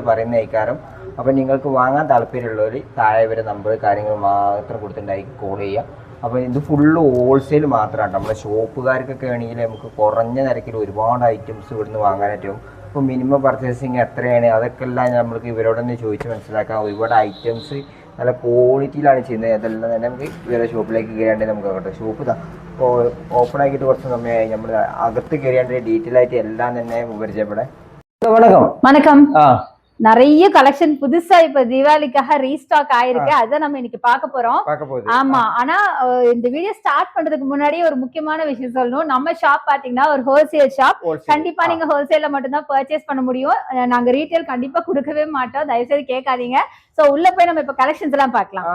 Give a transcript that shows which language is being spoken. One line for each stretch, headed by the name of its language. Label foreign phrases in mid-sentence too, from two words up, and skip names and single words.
Malayalam: പറയുന്ന ഇക്കാരം അപ്പോൾ നിങ്ങൾക്ക് വാങ്ങാൻ താല്പര്യമുള്ളവർ താഴെ വരെ നമ്പർ കാര്യങ്ങൾ മാത്രം കൊടുത്തിട്ടുണ്ടായിരിക്കും കോൾ ചെയ്യുക അപ്പോൾ ഇത്
English: full wholesale
Malayalam: മാത്രമാണ് നമ്മുടെ ഷോപ്പുകാർക്കൊക്കെ ആണെങ്കിൽ നമുക്ക് കുറഞ്ഞ നിരക്കിൽ ഒരുപാട് ഐറ്റംസ് ഇവിടുന്ന് വാങ്ങാനായിട്ടും അപ്പോൾ
English: minimum purchasing
Malayalam: എത്രയാണ് അതൊക്കെ എല്ലാം നമ്മൾക്ക് ഇവരോടൊന്ന് ചോദിച്ച് മനസ്സിലാക്കാം ഒരുപാട് ഐറ്റംസ് നല്ല ക്വാളിറ്റിയിലാണ് ചെയ്യുന്നത് അതെല്ലാം തന്നെ നമുക്ക് ഇവരുടെ ഷോപ്പിലേക്ക് കയറിയാണ്ട് നമുക്ക് കേട്ടോ ഷോപ്പ് ഇതാ ഓപ്പൺ ആക്കിയിട്ട് കുറച്ച് സമയമായി നമ്മൾ അകത്ത് കയറിയാണ്ട് ഡീറ്റെയിൽ ആയിട്ട് എല്ലാം തന്നെ പരിചയപ്പെടാം
Tamil: வணக்கம் நிறைய கலெக்ஷன் புதுசா இப்ப தீபாவளிக்காக ரீஸ்டாக் ஆயிருக்கு அத நம்ம இன்னைக்கு பார்க்க போறோம் ஆமா ஆனா இந்த
English: video start
Tamil: பண்றதுக்கு முன்னாடி ஒரு முக்கியமான விஷயம் சொல்லணும் நம்ம ஷாப் பாத்தீங்கன்னா ஒரு
English: wholesale shop
Tamil: கண்டிப்பா நீங்க ஹோல்சேல்ல மட்டும் தான் பர்ச்சேஸ் பண்ண முடியும் நாங்க ரீட்டைல் கண்டிப்பா கொடுக்கவே மாட்டோம் தயவு செய்து கேட்காதீங்க சோ உள்ள போய் நம்ம இப்ப கலெக்ஷன்ஸ் எல்லாம் பார்க்கலாம்